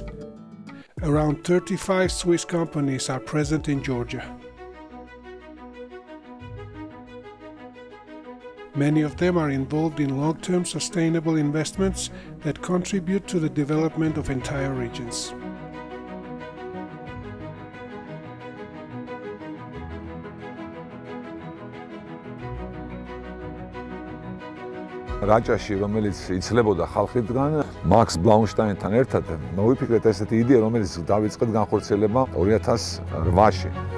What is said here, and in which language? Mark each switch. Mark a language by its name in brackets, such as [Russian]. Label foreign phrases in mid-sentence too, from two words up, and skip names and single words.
[English] Around 35 Swiss companies are present in Georgia. Many of them are involved in long-term sustainable investments that contribute to the development of entire regions. [Georgian] რაჭაში, რომელიც იცლებოდა ხალხიდან, მაქს ბლაუნშტაინთან ერთად მოვიფიქრეთ ესეთი იდეა, რომელიც დავიწყეთ განხორციელება 2008-ში.